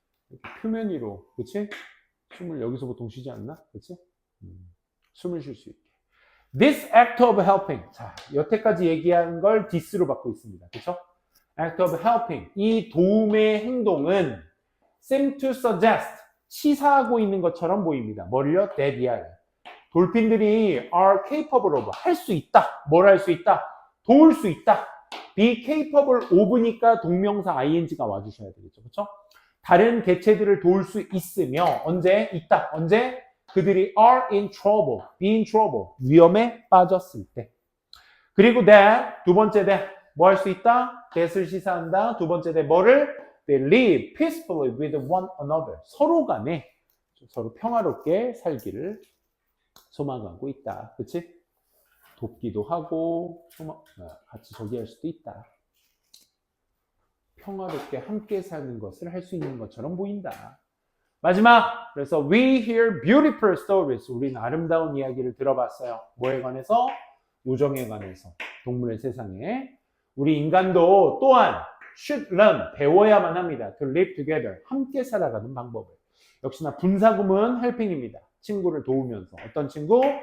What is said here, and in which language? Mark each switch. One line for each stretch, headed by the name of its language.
Korean: 이렇게 표면 위로, 그치? 숨을 여기서 보통 쉬지 않나? 그치? 숨을 쉴 수 있게.
English: This act of helping.
Korean: 자, 여태까지 얘기한 걸 this로 받고 있습니다.
English: 그쵸? act of helping.
Korean: 이 도움의 행동은
English: seem to suggest.
Korean: 치사하고 있는 것처럼 보입니다. 뭐를요?
English: that 돌핀들이 are capable of.
Korean: 할 수 있다. 뭘 할 수 있다? 도울 수 있다. be capable of니까 동명사 ing가 와주셔야 되겠죠. 그쵸? 다른 개체들을 도울 수 있으며, 언제? 있다. 언제?
English: 그들이 are in trouble, be in trouble,
Korean: 위험에 빠졌을 때. 그리고 that, 두 번째 that, 뭐 할 수 있다? that을 시사한다. 두 번째 that, 뭐를?
English: They live peacefully with one another.
Korean: 서로 간에 서로 평화롭게 살기를 소망하고 있다. 그치? 돕기도 하고, 같이 저기 할 수도 있다. 평화롭게 함께 사는 것을 할 수 있는 것처럼 보인다. 마지막, 그래서
English: we hear beautiful stories.
Korean: 우리는 아름다운 이야기를 들어봤어요. 뭐에 관해서? 우정에 관해서. 동물의 세상에. 우리 인간도 또한
English: should learn,
Korean: 배워야만 합니다.
English: to live together,
Korean: 함께 살아가는 방법을. 역시나 분사구문 helping입니다. 친구를 도우면서. 어떤 친구?